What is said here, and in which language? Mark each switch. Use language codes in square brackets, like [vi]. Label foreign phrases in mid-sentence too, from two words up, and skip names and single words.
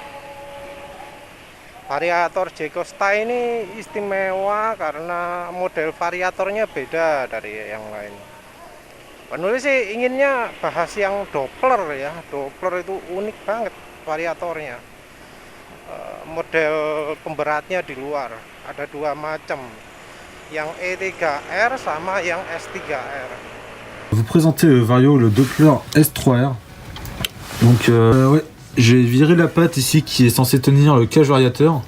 [id] Variator J Costa ini istimewa karena model variatornya beda dari yang lain. Penulis sih inginnya bahas yang Doppler ya. Doppler itu unik banget variatornya. Model pemberatnya di luar ada dua macam, yang E3R sama yang S3R. [fr] Vous présentez le Vario, le Doppler S3R. Donc ouais, j'ai viré la patte ici qui est censée tenir le cage variateur.